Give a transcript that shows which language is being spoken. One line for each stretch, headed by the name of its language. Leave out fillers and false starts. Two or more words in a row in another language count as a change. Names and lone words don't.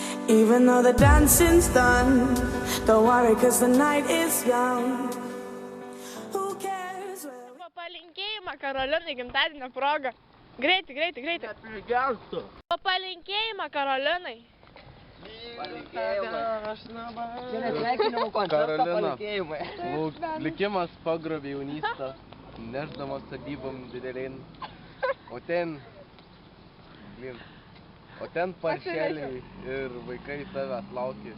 English: Even though the dancing's done, don't worry cause the night is young. Who cares where we...
Lithuanian: Palinkėjimą Karolinai gimtadienio proga. Greitai, greitai, greitai. Palinkėjimą Karolinai. Karolina, likimas pagrobė jaunystę, nešdamas sodybom didelėn, o ten paršeliai ir vaikai tavęs laukė.